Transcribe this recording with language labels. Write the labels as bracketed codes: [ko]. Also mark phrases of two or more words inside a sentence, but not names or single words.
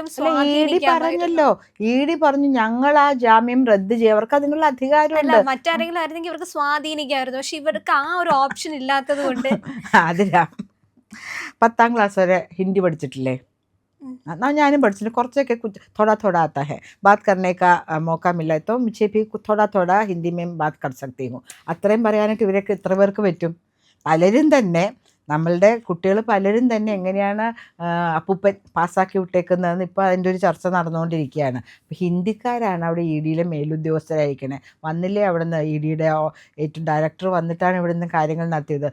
[ml] പറഞ്ഞല്ലോ, ED പറഞ്ഞു ഞങ്ങൾ ആ ജാമ്യം റദ്ദ് ചെയ്യും, അവർക്ക് അതിനുള്ള അധികാരമല്ല. മറ്റാരെങ്കിലും ആയിരുന്നെങ്കിൽ ഇവർക്ക് സ്വാധീനിക്കായിരുന്നു. പക്ഷെ ഇവർക്ക് ആ ഒരു ഓപ്ഷൻ ഇല്ലാത്തത് കൊണ്ട്. അതിനാ 10ാം ക്ലാസ് വരെ ഹിന്ദി പഠിച്ചിട്ടില്ലേ? ഞാനും പഠിച്ചിട്ടുണ്ട്. [hi] കുറച്ചൊക്കെ थोड़ा थोड़ा आता है, बात करने का मौका मिला तो मुझे भी थोड़ा थोड़ा हिंदी में बात कर सकती हूँ. [ml] അത്രയും പറയാനായിട്ട് ഇവരൊക്കെ എത്ര പേർക്ക് പറ്റും? പലരും തന്നെ, നമ്മളുടെ കുട്ടികൾ പലരും തന്നെ എങ്ങനെയാണ് അപ്പൂപ്പൻ പാസ്സാക്കി വിട്ടേക്കുന്നതെന്ന് ഇപ്പോൾ അതിൻ്റെ ഒരു ചർച്ച നടന്നുകൊണ്ടിരിക്കുകയാണ്. അപ്പോൾ ഹിന്ദിക്കാരാണ് അവിടെ ED-യിലെ മേലുദ്യോഗസ്ഥരായിരിക്കണേ. വന്നില്ലേ അവിടെ നിന്ന് ED-യുടെ ഏറ്റവും ഡയറക്ടർ വന്നിട്ടാണ് ഇവിടെ നിന്ന് കാര്യങ്ങൾ നടത്തിയത്.